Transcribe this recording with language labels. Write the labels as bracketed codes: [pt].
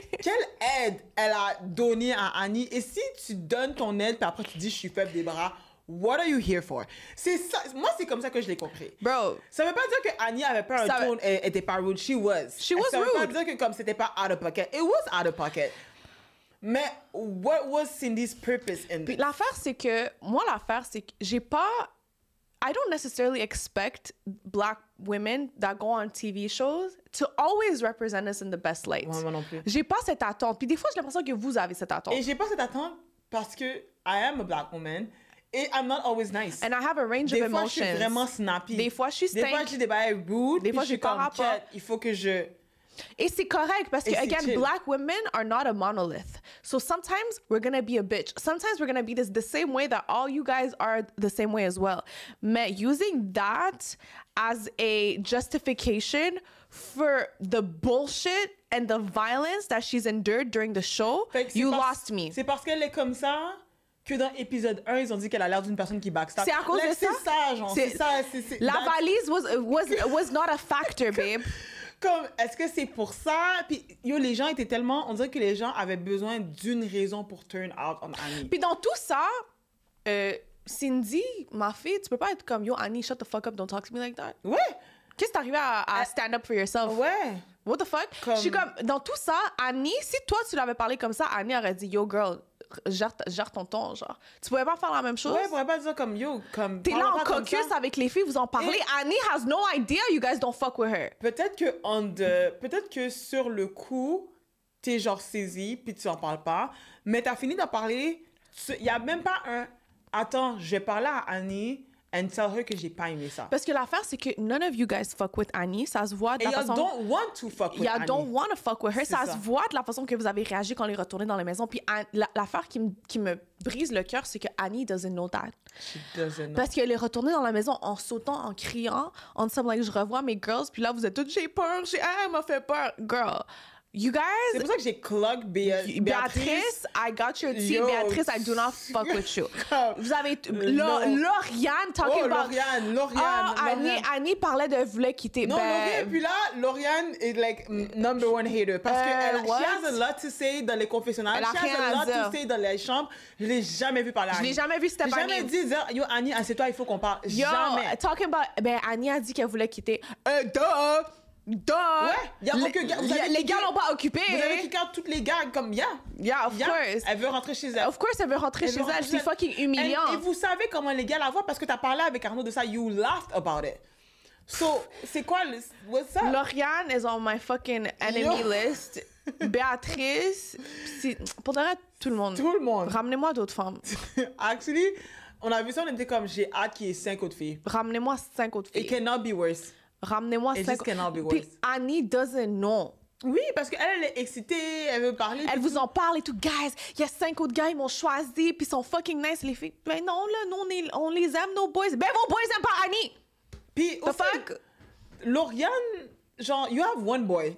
[fr] Quelle aide elle a donnée à Annie? Et si tu donnes ton aide, puis après tu dis, je suis faible des bras, [en] what are you here for? [fr] C'est ça. Moi, c'est comme ça que je l'ai compris. [en] Bro. [fr] Ça veut pas dire que Annie avait pas un ton et était pas rude. [en] She was rude. [fr] Ça veut pas dire que comme c'était pas [en] out of pocket. It was out of pocket. [fr] Mais [en] what was Cindy's purpose in this? [fr] L'affaire, c'est que j'ai pas... [en] I don't necessarily expect black women that go on TV shows to always represent us in the best light. [fr] Ouais, moi non plus. J'ai pas cette attente. Puis des fois, j'ai l'impression que vous avez cette attente. Et j'ai pas cette attente parce que [en] I am a black woman et I'm not always nice. And I have a range of emotions. [fr] Des fois, je suis vraiment snappy. Des fois, je suis stank. Des fois, je dis des bails rude. Des fois, je suis comme, il faut que je... Et c'est correct parce que, again, chill. [en] Black women are not a monolith. So sometimes we're gonna be a bitch. Sometimes we're gonna be the same way that all you guys are the same way as well. [fr] Mais [en] using that as a justification for the bullshit and the violence that she's endured during the show, you lost me. [fr] C'est parce qu'elle est comme ça que dans épisode 1, ils ont dit qu'elle a l'air d'une personne qui backstab. C'est à cause de ça? C'est ça, genre. C'est ça. La valise [en] was not a factor, babe. [fr] Comme, est-ce que c'est pour ça? Puis, yo, les gens étaient tellement... On dirait que les gens avaient besoin d'une raison pour turn out on Annie. Puis dans tout ça, Cindy, ma fille, tu peux pas être comme, yo, Annie, [en] shut the fuck up, don't talk to me like that. [fr] Ouais. Qu'est-ce que t'arrives à [en] stand up for yourself? [fr] Ouais. [en] What the fuck? [fr] Je suis comme, dans tout ça, Annie, si toi, tu l'avais parlé comme ça, Annie aurait dit, [en] yo, girl, [fr] gère ton ton, genre. Tu pouvais pas faire la même chose? Ouais, pourrais pas dire comme, yo, comme... T'es là en caucus avec les filles, vous en parlez. Et [en] Annie has no idea you guys don't fuck with her. [fr] Peut-être que sur le coup, t'es genre saisi, puis tu en parles pas, mais t'as fini d'en parler, il y a même pas un... Attends, je vais parler à Annie [en] and tell her [fr] que j'ai pas aimé ça. Parce que l'affaire, c'est que [en] none of you guys fuck with Annie. [fr] Ça se voit de la façon... Et [en] y'all don't want to fuck with Annie. Y'all don't want to fuck with her. [fr] Ça se voit de la façon que vous avez réagi quand elle est retournée dans la maison. Puis l'affaire qui me brise le cœur, c'est que [en] Annie doesn't know that. She doesn't know. [fr] Parce qu'elle est retournée dans la maison en sautant, en criant, en disant, [en] like, [fr] je revois mes girls. Puis là, vous êtes toutes, j'ai peur, elle m'a fait peur. [en] Girl, you guys... [fr] C'est pour ça que j'ai clock [en] Béatrice, I got your tea. Béatrice, I do not fuck with you. [fr] Vous avez... [en] Lauriane talking about... Lauriane. [fr] Annie parlait de voulait quitter. Non, Lauriane, puis là, Lauriane est [en] like number one hater. Parce que she has a lot to say [fr] dans les confessionnals. [en] She has a lot to say [fr] dans les chambres. Je l'ai jamais vu parler à Annie. Je l'ai jamais vu, c'était pas Annie. J'ai jamais dit, yo, Annie, assieds-toi, il faut qu'on parle. Yo, jamais. [en] Talking about... [fr] Annie a dit qu'elle voulait quitter. Duh! Duh! Ouais, y a aucun gars. Les gars l'ont pas occupé. Vous avez kick out toutes les gars comme [en] Yeah, of course. [fr] Elle veut rentrer chez elle. [en] Of course, [fr] elle veut rentrer chez elle. C'est fucking humiliant. Et vous savez comment les gars la voient parce que t'as parlé avec Arnaud de ça. [en] You laughed about it. [fr] So, c'est quoi [en] what's up? Lauriane is on my fucking enemy list. [fr] Béatrice, pour de vrai, tout le monde. Tout le monde. Ramenez-moi d'autres femmes. Actually, on a vu ça, on était comme, j'ai hâte qu'il y ait 5 autres filles. Ramenez-moi 5 autres filles. [en] It cannot be worse. [fr] Ramenez-moi [en] It 5 just cannot be [fr] autres. Puis [en] worse. Annie doesn't know. [fr] Oui, parce qu'elle est excitée, elle veut parler. Elle vous en parle et tout. Guys, il y a 5 autres gars, ils m'ont choisi, puis ils sont [en] fucking nice, [fr] les filles. Ben non, là, nous, on les aime, nos boys. Ben vos boys aiment pas Annie. Puis, [en] The fuck? Lauriane, genre, you have one boy.